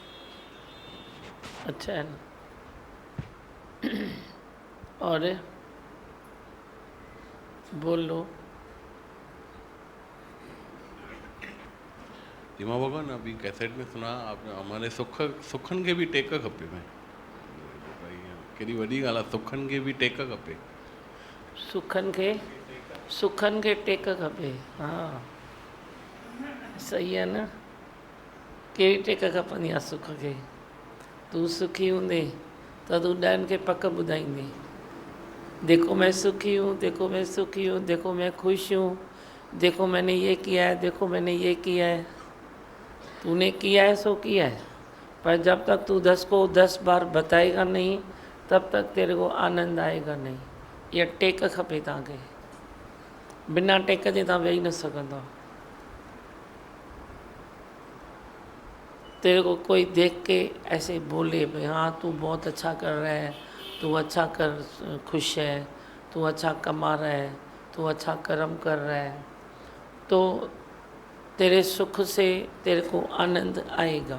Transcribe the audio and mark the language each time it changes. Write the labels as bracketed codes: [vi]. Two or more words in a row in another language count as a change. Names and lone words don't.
[hi] अच्छा है ना? और बोलो। धीमा भगवान अभी कैसेट में सुना आपने, [sd] हमारे सुखन के भी टेक खपे में केॾी वॾी ॻाल्हि आहे, सुखन के भी टेक खपे। सुखन के टेक खपे। [hi] हाँ सही है न, [sd] कहिड़ी टेक खपंदी आहे सुख खे? तूं सुखी हूंदे त तूं ॾहनि खे पक ॿुधाईंदे, [hi] देखो मैं सुखी हूँ, देखो मैं सुखी हूँ, देखो मैं खुश हूँ, देखो मैंने ये किया है, देखो मैंने ये किया है। तूने किया है सो किया है, पर जब तक तू 10 को 10 बार बताएगा नहीं, तब तक तेरे को आनंद आएगा नहीं। [sd] ये टेक खपे तव्हांखे, बिना टेक जे तव्हां वेही न सघंदव। [hi] तेरे को कोई देख के ऐसे बोले भाई हाँ तू बहुत अच्छा कर रहा है, तू अच्छा कर, खुश है, तू अच्छा कमा रहा है, तू अच्छा कर्म कर रहा है, तो तेरे सुख से तेरे को आनंद आएगा।